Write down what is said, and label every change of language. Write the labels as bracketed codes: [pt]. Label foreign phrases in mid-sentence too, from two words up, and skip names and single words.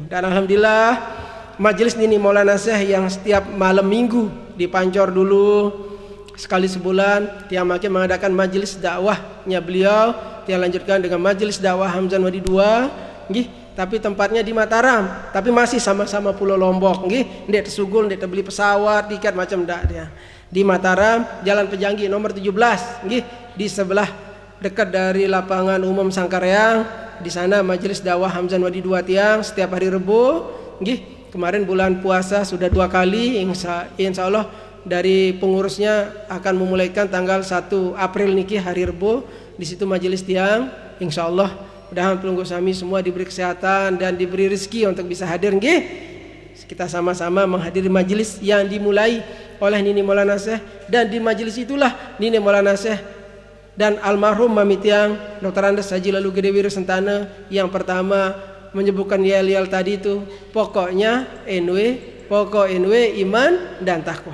[id] Dan alhamdulillah majelis ini Maulana Syekh yang setiap malam minggu dipancor dulu sekali sebulan, [sas] tiang makin [id] mengadakan majelis dakwahnya beliau, tiang lanjutkan dengan majelis dakwah Hamzan Wadi 2 nggih, tapi tempatnya di Mataram, tapi masih sama-sama Pulau Lombok nggih. [sas] Ndek tesugul, ndek beli pesawat, [id] tiket macam ndak dia. Di Mataram, Jalan Pejanggi nomor 17 nggih, di sebelah dekat dari lapangan umum Sangkareang. Di sana majelis dakwah Hamzan Wadi 2 tiang setiap hari Rebo nggih. Kemarin bulan puasa sudah 2 kali, [ar] insya Allah [id] dari pengurusnya akan memulaikan tanggal 1 April niki hari Rebo. Di situ majelis tiang, [ar] insya Allah [id] mudah-mudahan [sas] pelunggu sami [id] semua diberi kesehatan dan diberi rezeki untuk bisa hadir nggih. Kita sama-sama menghadiri majelis yang dimulai oleh Nini Maulana Syekh, dan di majelis itulah Nini Maulana Syekh dan almarhum Mami Tiang Dr. Andes Haji Lalu Gede Wiro Sentana yang pertama menyebutkan yel-yel tadi itu, pokoknya pokok NW iman dan takwa.